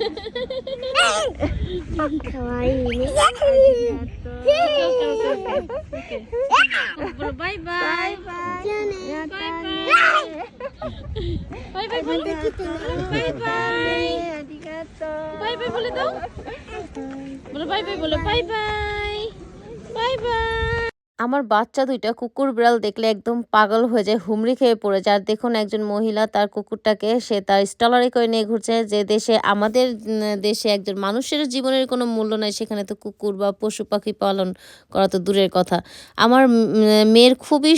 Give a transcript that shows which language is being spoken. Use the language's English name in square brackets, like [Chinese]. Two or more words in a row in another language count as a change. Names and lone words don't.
[Japanese] かわいいね。バイバイ。じゃあね。やったね。バイバイまた来てね。バイバイ。ありがとう。 [English] bye bye [Bangla] বলে দাও বলো [English] bye bye [Bangla] বলো [English] bye bye bye bye [Bangla] আমার বাচ্চা দুইটা কুকুর বিড়াল দেখলে একদম পাগল হয়ে যায় হুমড়ি খেয়ে পড়ে যায় আর দেখুন একজন মহিলা তার কুকুরটাকে সে তার স্টলারে করে নিয়ে ঘুরছে যে দেশে আমাদের দেশে একজন মানুষের জীবনের কোনো মূল্য নাই সেখানে তো কুকুর বা পশু পাখি পালন করা তো দূরের কথা আমার মেয়ের খুবই